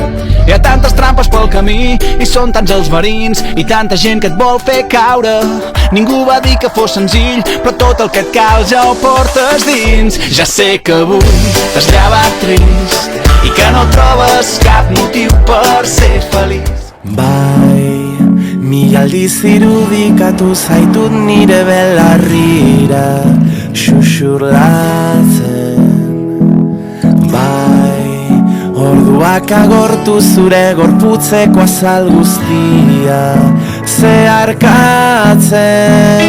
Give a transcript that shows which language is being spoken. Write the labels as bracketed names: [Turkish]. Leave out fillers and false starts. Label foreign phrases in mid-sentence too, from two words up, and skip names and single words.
[Catalan] Hi ha tantes trampes pel camí i són tants els verins i tanta gent que et vol fer caure. Ningú va dir que fos senzill, però tot el que et cal ja ho portes dins. Ja sé que avui t'has llevat trist i que no trobes cap motiu per ser feliç. [Basque] Bai, mila aldiz irudikatu zaitut nire belarrira xuxurlatzen. Bai, orduak agortu zure gorputzeko azal guztia zeharkatzen.